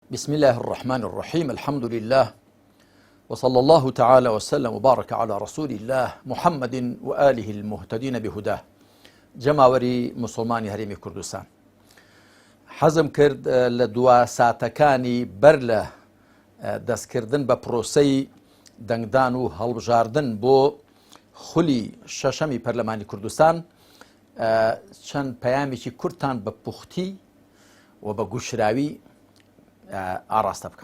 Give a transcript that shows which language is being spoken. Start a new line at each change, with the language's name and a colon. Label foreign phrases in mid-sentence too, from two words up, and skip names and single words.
Arabic: بسم الله الرحمن الرحيم. الحمد لله وصلى الله تعالى وسلم وبارك على رسول الله محمد وآله المهتدين بهداه.
Central Kurdish: جماوەری مسلمانی هەرێمی کوردستان حەزم کرد لە دوا ساتەکانی بەر لە دەستکردن بە پرۆسەی دەنگدان و هەڵبژاردن بۆ خولی شەشەمی پەرلەمانی کوردستان چەند پەیامێکی کورتان بە پوختی و بە گوشراوی ئاڕاستە بکەم.